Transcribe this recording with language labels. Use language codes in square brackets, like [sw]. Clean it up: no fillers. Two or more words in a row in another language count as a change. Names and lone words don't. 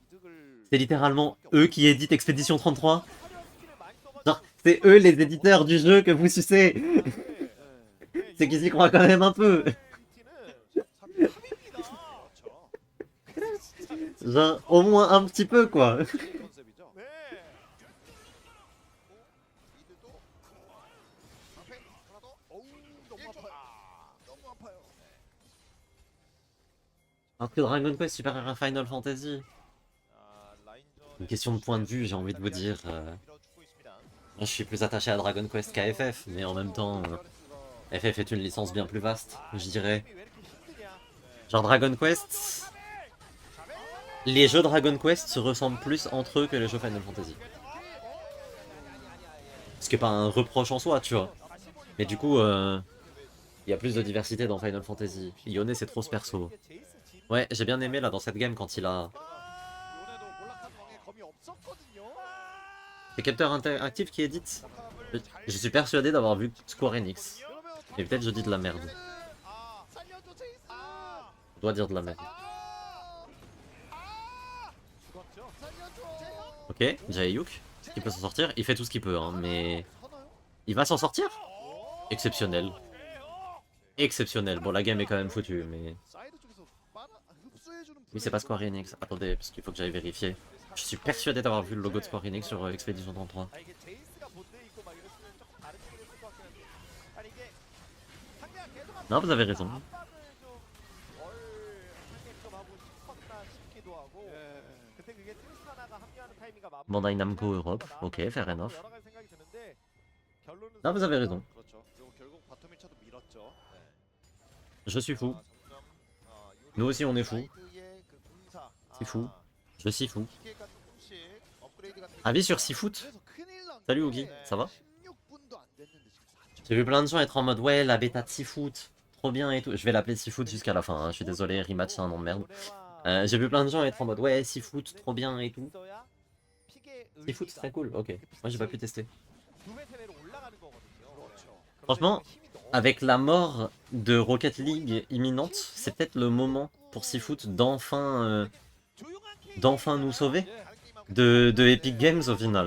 [fr] C'est littéralement eux qui éditent Expédition 33. Genre, c'est eux les éditeurs du jeu que vous sucez. C'est qu'ils y croient quand même un peu. Genre, au moins un petit peu quoi. [ko] 컨셉이죠. 미드도 앞에 하나 더. 어우 너무 아파요. 너무 아파요. [fr] Alors que Dragon Quest supérieur à Final Fantasy. Une question de point de vue, j'ai envie de vous dire. Moi, je suis plus attaché à Dragon Quest qu'à FF, mais en même temps, FF est une licence bien plus vaste, je dirais. Genre Dragon Quest, les jeux Dragon Quest se ressemblent plus entre eux que les jeux Final Fantasy. Ce qui est pas un reproche en soi, tu vois. Mais du coup, il y a plus de diversité dans Final Fantasy. Yone, c'est trop ce perso. Ouais, j'ai bien aimé là dans cette game quand il a... [ko] 요네도 몰락한 왕에 검이 없었거든요. [fr] C'est Capteur Interactive qui édite. Je suis persuadé d'avoir vu Square Enix. Mais peut-être je dis de la merde. [ko] 살려줘 제이스. [fr] Je dois dire de la merde. [ko] 죽었죠. 살려줘. [fr] Ok, Jaeyuk, il peut s'en sortir. Il fait tout ce qu'il peut, hein, mais... Il va s'en sortir? Exceptionnel. Exceptionnel. Bon, la game est quand même foutue, mais... [ko] 사이드 쪽에서 흡수해주는 [fr] Oui, c'est pas Square Enix. Attendez, parce qu'il faut que j'aille vérifier. Je suis persuadé d'avoir vu le logo de Square Enix sur Expedition 33. [ko] 아, 이게 제이스가 본대 있고 막 이랬으면 조금 다른 식으로 했을 것 같긴 한데. 아니 이게 상대가 계속 [fr] Non, vous avez raison. [ko] 압박을 좀덜 하게끔 하고 싶었나 싶기도 하고. 그때 그게 트리스타나가 합류하는 타이밍과 맞물리는 [fr] Bandai Namco Europe. [ko] 나왔던 [en] Ok, fair enough. [ko] 여러 가지 생각이 드는데 결론은 [fr] Non, vous avez raison. [ko] 그렇죠. 그리고 결국 바텀 1차도 밀었죠. [fr] Je suis fou. Nous aussi, on est fou. C'est fou. Je suis fou. Avis sur Seafoot? [ko] 그래서 큰일 난 [fr] Salut [ko] 게 [fr] Oogie, ça va? [ko] 16분도 안 됐는데 지금 4초. [fr] J'ai vu plein de gens être en mode ouais, la bêta de Seafoot, trop bien et tout. Je vais l'appeler Seafoot jusqu'à la fin, hein. Je suis désolé, rematch c'est un nom de merde. J'ai vu plein de gens être en mode ouais, Seafoot, trop bien et tout. Seafoot c'est très cool, ok. Moi j'ai pas pu tester. Franchement, avec la mort de Rocket League imminente, c'est peut-être le moment pour Seafoot d'enfin nous sauver de Epic Games au final.